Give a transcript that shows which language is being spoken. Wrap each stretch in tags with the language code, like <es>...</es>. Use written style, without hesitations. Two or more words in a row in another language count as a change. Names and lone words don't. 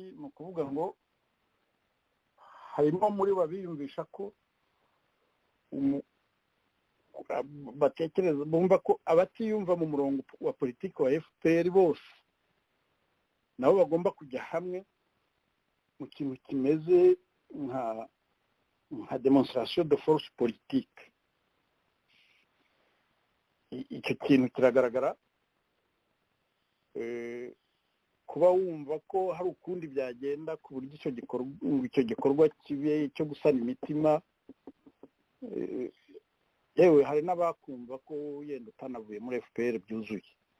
<rw>Ni ukuvuga ngo harimo muri babiyumvisha ko batekereza bumva ko abatiyumva mu murongo wa politiki wa FPR bose nabo bagomba kujya hamwe mu kintu kimeze nka</rw> <fr>demonstration de force politique.</fr> <rw>Icyo kintu kiragaragara kuba wumva ko hari ukundi byagenda ku buryo icyo gikorwa kibe cyo gusana imitima. Yewe hari n'abakumva ko yenda utanavuye muri FPR byuzuye.</rw>